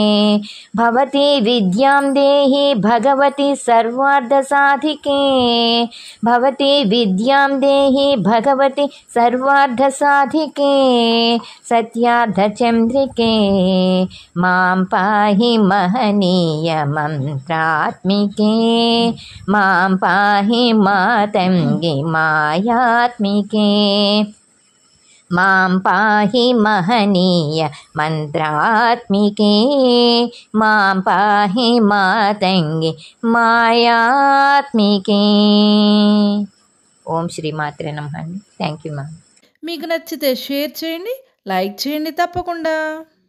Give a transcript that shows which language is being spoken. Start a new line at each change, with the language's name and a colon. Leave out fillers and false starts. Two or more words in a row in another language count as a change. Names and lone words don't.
Sanskrit: भवति विद्यां देहि भगवति सर्वार्थ साधिके. भवति विद्यां देहि भगवति सर्वार्थ साधिके. सत्यार्थ चन्द्रिके मां पाहि महनीय मंत्रात्मिके मां पाहि मातंगी मायात्मिके मां पाहि महनीय मंत्रात्मिके मां पाहि मातंगी मायात्मिके। ओं श्री मात्रे नमः అండి.
English: Thank you ma'am.
Telugu: మీకు నచ్చితే షేర్ చేయండి, లైక్ చేయండి తప్పకుండా.